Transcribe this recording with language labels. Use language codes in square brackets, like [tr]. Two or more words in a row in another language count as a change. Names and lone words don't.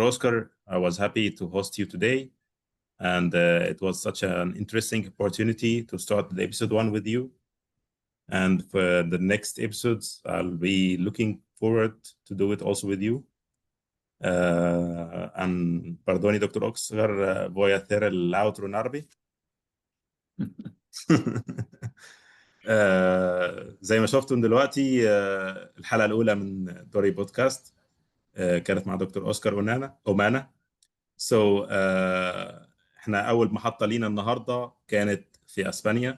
[en] Oscar, I was happy to host you today, and it was such an interesting opportunity to start the episode 1 with you. And for the next episodes, I'll be looking forward to do it also with you. [es] Perdoni, Dr. Oscar, voy a hacer el outro en árabe. [ar] زي ما شفتم دلوقتي، الحلقة الأولى من دوري بودكاست كانت مع دكتور أوسكار أومانا. احنا أول محطة لينا النهاردة كانت في أسبانيا.